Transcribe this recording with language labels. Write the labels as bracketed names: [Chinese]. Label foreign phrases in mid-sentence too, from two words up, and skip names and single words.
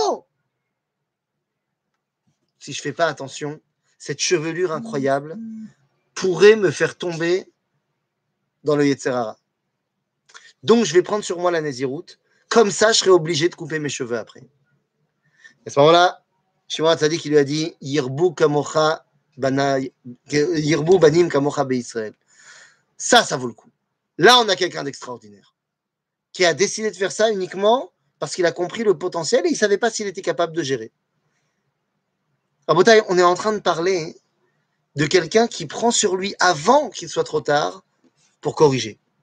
[French] » Si je ne fais pas attention, cette chevelure incroyable pourrait me faire tomber dans le [Hebrew] יצר הרע. [French] Donc, je vais prendre sur moi la Néziroute. Comme ça, je serai obligé de couper mes cheveux après. À ce moment-là, Shimon HaTzadik qui lui a dit [Hebrew] ירבו כמוך ירבו בנים כמוך בישראל. [French] Ça vaut le coup. Là, on a quelqu'un d'extraordinaire qui a décidé de faire ça uniquement parce qu'il a compris le potentiel et il ne savait pas s'il était capable de gérer. Rabotai, on est en train de parler de quelqu'un qui prend sur lui avant qu'il soit trop tard pour corriger.